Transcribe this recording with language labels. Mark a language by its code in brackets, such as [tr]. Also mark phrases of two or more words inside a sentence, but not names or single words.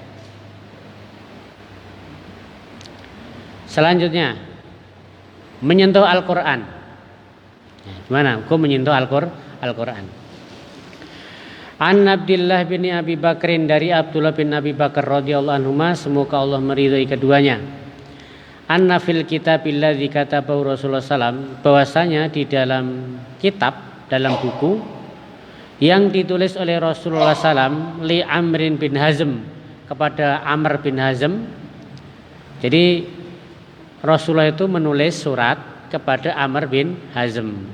[id] Selanjutnya, menyentuh Al-Quran. Gimana? Hukum menyentuh Al-Quran. An Abdullah bin Abi Bakrin, dari Abdullah bin Abi Bakar [ar] رضي الله عنهما, [id] semoga Allah meridhai keduanya. [ar] أن في الكتاب الذي كتبه رسول الله سلم, [id] bahwasanya di dalam kitab, dalam buku yang ditulis oleh Rasulullah SAW li Amrin bin Hazm, kepada Amr bin Hazm. Jadi Rasulullah itu menulis surat kepada Amr bin Hazm.